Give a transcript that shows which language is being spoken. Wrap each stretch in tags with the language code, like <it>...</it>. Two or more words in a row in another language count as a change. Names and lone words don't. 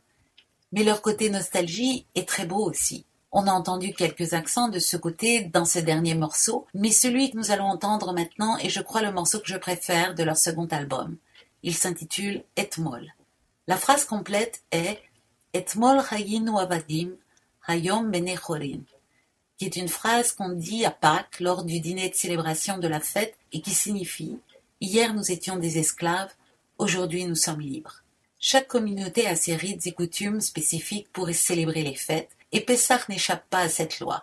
<fr>Mais leur côté nostalgie est très beau aussi. On a entendu quelques accents de ce côté dans ce dernier morceau, mais celui que nous allons entendre maintenant est, je crois, le morceau que je préfère de leur second album. Il s'intitule « Etmol ». La phrase complète est «</fr> <he>אתמול היינו עבדים, היום בני חורין »,</he> <fr>qui est une phrase qu'on dit à Pâques lors du dîner de célébration de la fête et qui signifie « Hier nous étions des esclaves, aujourd'hui nous sommes libres ». Chaque communauté a ses rites et coutumes spécifiques pour célébrer les fêtes, et Pessah n'échappe pas à cette loi.</fr>